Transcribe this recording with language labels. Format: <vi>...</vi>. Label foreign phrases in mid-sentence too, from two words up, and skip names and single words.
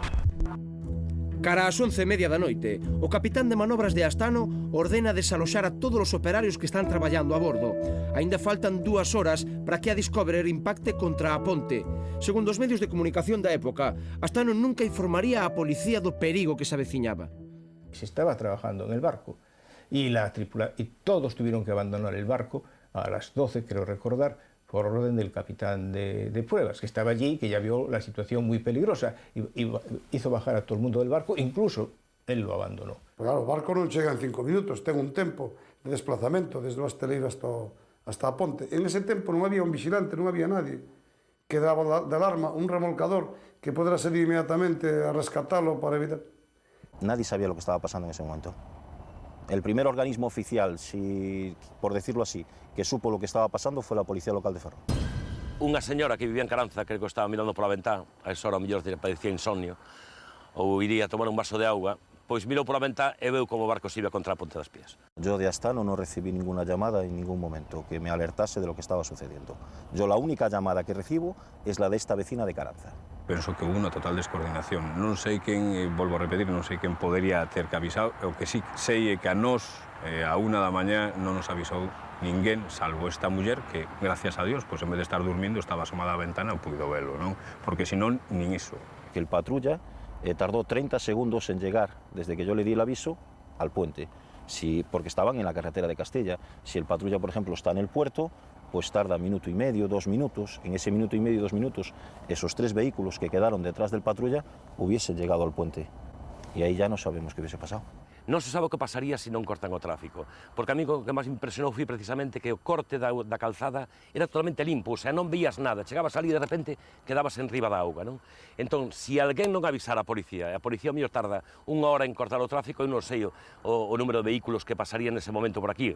<gl>Cara ás 11:30 da noite, o capitán de manobras de Astano ordena desaloxar a todos os operarios que están traballando a bordo. Aínda faltan 2 horas para que a Discoverer impacte contra a ponte. Segundo os medios de comunicación da época, Astano nunca informaría á policía do perigo que se aveciñaba.</gl> <es>Se estaba trabajando en el barco y todos tuvieron que abandonar el barco a las 12, creo recordar, por orden del capitán de pruebas, que estaba allí y que ya vio la situación muy peligrosa y hizo bajar a todo el mundo del barco, incluso él lo abandonó.</es> <gl>Claro, o barco non chega en 5 minutos, ten un tempo de desplazamento desde o Asteleiro hasta a ponte. En ese tempo non había un vigilante, non había nadie que daba de alarma, un remolcador que podrá salir inmediatamente a rescatarlo para evitar.</gl> <es>Nadie sabía lo que estaba pasando en ese momento. El primer organismo oficial, por decirlo así, que supo lo que estaba pasando fue la Policía Local de Ferrol.</es> <gl>Unha señora que vivía en Caranza, creo que estaba mirando pola ventá, a esa hora a mellor padecía insomnio, ou iría a tomar un vaso de auga, pois mirou pola ventá e veu como o barco se iba contra a Ponte das Pías.</gl> <es>Yo de Astano no recibí ninguna llamada en ningún momento que me alertase de lo que estaba sucediendo. Yo la única llamada que recibo es la de esta vecina de Caranza.</es> <gl>Penso que hubo unha total descoordinación. Non sei quen, volvo a repetir, non sei quen podería ter que avisar. O que sí sei é que a nós, a 1 da mañá, non nos avisou ninguén, salvo esta muller, que,</gl> <es>gracias a Dios, pues en vez de estar durmiendo,</es> <gl>estaba asomada á ventana e puido verlo, non? Porque senón, nin iso.</gl> <es>Que el patrulla tardó 30 segundos en llegar, desde que yo le di el aviso, al puente. Porque estaban en la carretera de Castella. Si el patrulla, por ejemplo, está en el puerto, pues tarda 1 minuto y medio, 2 minutos. En ese 1 minuto y medio, 2 minutos, esos 3 vehículos que quedaron detrás del patrulla hubiesen llegado al puente. Y ahí ya no sabemos qué hubiese pasado.</es> <gl>Non se sabe o que pasaría se non cortan o tráfico, porque a mí o que máis impresionou foi precisamente que o corte da calzada era totalmente limpo,</gl> <es>o sea,</es> <gl>non veías nada, chegabas ali e de repente quedabas en riba da auga, non? Entón, se alguén non avisara a policía, e a policía mellor tarda 1 hora en cortar o tráfico, eu non sei o número de vehículos que pasarían nese momento por aquí.</gl>